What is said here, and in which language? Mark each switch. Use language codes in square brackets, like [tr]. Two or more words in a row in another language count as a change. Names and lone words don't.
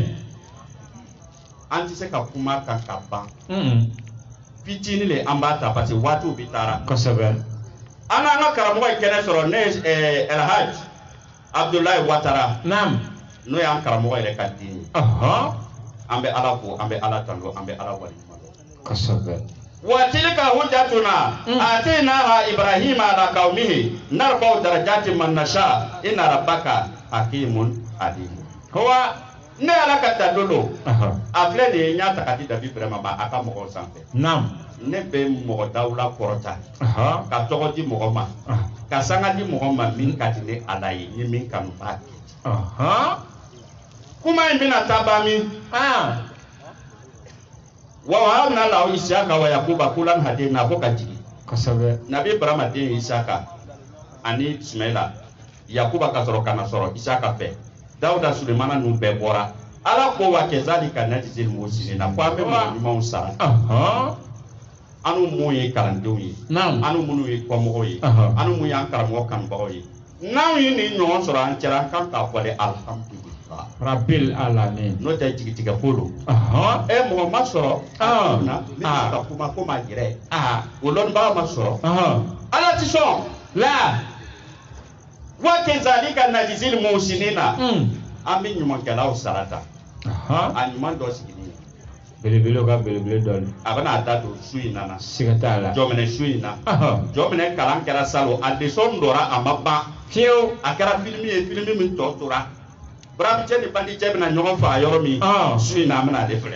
[bm] an tɛ se ka kuma kan ka ban fitinin le an b'a ta [fr] parce que [bm] waatiw bɛ taara kosɛbɛ an n'an ka karamɔgɔ ye kɛnɛ sɔrɔ ne ye Elhaj Abdulayi Watara n'o y'an karamɔgɔ yɛrɛ ka den ye an bɛ Ala fo an bɛ Ala tanto an bɛ Ala waleɲuman dɔn kosɛbɛ [ar] وتلك حجتنا آتيناها إبراهيم على قومه نرفع درجات من نشاء إن ربك حكيم عليم. [bm] Ne Ala ka ta dodo a filɛ de ye n y'a ta ka di Dabi Burama ma a ka mɔgɔw sanfɛ. Ne bɛ mɔgɔ dawula kɔrɔta ka tɔgɔ di mɔgɔ ma ka sanga di mɔgɔ ma min ka di ne Ala ye ni min kanu b'a kɛ. Kuma in bɛna taa ban min [ar] ووهبنا له إسحاق ويعقوب كلا هدينا [bm] ko ka jigin kosɛbɛ. Nabi Burama den Isaka ani Ismaila Yakuba ka sɔrɔ kana sɔrɔ Isaka fɛ Dawuda Sulemana ninnu bɛɛ bɔra Ala ko [ar] وكذلك نجزي المحسنين [bm] ko an bɛ mɔgɔ ɲumanw sara anu mun ye kalandenw ye anu minnu ye kɔmɔgɔw ye anu mun y'an karamɔgɔ kanubagaw ye n'anw ye nin ɲɔgɔn sɔrɔ an cɛla an kan k'a fɔ de alhamdulillah [ar] رب العالمين. [bm] N'o tɛ jigitigɛ ko don mɔgɔ ma sɔrɔ na ne bɛ ka kuma ko ma yɛrɛ o lɔnnibaga ma sɔrɔ Ala ti sɔn la [ar] وكذلك نجزي المحسنين [bm] an bɛ ɲumankɛlaw sarata a ɲuman dɔ sigilen belebele ka belebele dɔ a bɛna da don su in na siga t'a la jɔminɛ su in na jɔminɛ kalan kɛra salon a leçon dɔra a ma ban fiyewu a kɛra film ye film min tɔ tora Buramicɛ ni Bandicɛ bɛna ɲɔgɔn faga yɔrɔ min su in na an bɛna ale filɛ